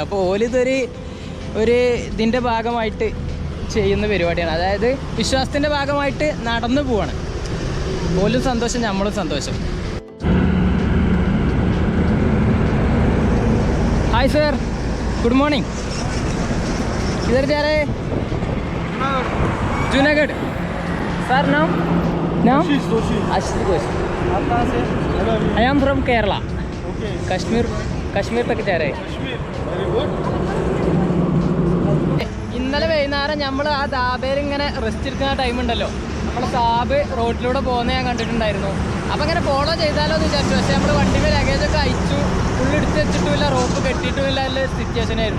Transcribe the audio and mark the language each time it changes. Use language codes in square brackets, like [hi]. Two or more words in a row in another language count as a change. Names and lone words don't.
[ml] അപ്പോൾ ഓലിതൊരു ഇതിൻ്റെ ഭാഗമായിട്ട് ചെയ്യുന്ന പരിപാടിയാണ്, അതായത് വിശ്വാസത്തിൻ്റെ ഭാഗമായിട്ട് നടന്നു പോവാണ്. ഓലും സന്തോഷം, നമ്മളും സന്തോഷം. [en] hi sir, good morning. [hi] इधर जा रहे हैं? जूनागढ़. सर नाम आशीष जोशी. आप कहाँ से? [en] I am from Kerala. [hi] कश्मीर तक जा रहे हैं. [ml] ഇന്നലെ വൈകുന്നേരം നമ്മൾ ആ ദാബയിൽ ഇങ്ങനെ റെസ്റ്റ് എടുക്കുന്ന ടൈം ഉണ്ടല്ലോ, നമ്മൾ സാബ് റോഡിലൂടെ പോകുന്നത് ഞാൻ കണ്ടിട്ടുണ്ടായിരുന്നു. അപ്പോൾ ഇങ്ങനെ ഫോളോ ചെയ്താലോ എന്ന് വിചാരിച്ചു. പക്ഷേ നമ്മൾ വണ്ടിയിൽ ലഗേജൊക്കെ അയച്ചു, ഉള്ളെടുത്ത് വെച്ചിട്ടുമില്ല, റോപ്പ് കെട്ടിയിട്ടുമില്ല ഉള്ള സിറ്റുവേഷൻ ആയിരുന്നു.